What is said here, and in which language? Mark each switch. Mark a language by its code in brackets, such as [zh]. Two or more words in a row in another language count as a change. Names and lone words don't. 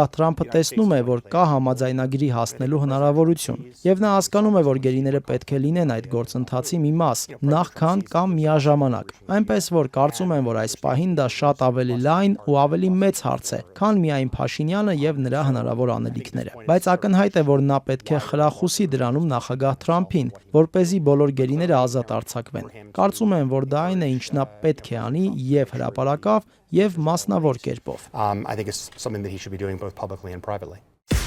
[hy] Թրամփը տեսնում է, որ կա համաձայնագրի հասնելու հնարավորություն, եւ նա հասկանում է, որ գերիները պետք է լինեն այդ գործընթացի մի մաս, նախքան կամ միաժամանակ։ Այնպես որ կարծում եմ, որ այս պահին դա շատ ավելի լայն ու ավելի մեծ հարց է, քան միայն Փաշինյանը եւ նրա հնարավոր անելիքները։ Բայց ակնհայտ է, որ նա պետք է խրախուսի դրանում նախագահ Թրամփին, որ เป զի բոլոր գերիները ազատ արձակվեն։ Կարծում եմ, որ դա այն է, ինչ նա պետք է անի եւ հրապարակավ եւ մասնավոր կերպով։ [en] I think it's something that he should be doing both publicly and privately.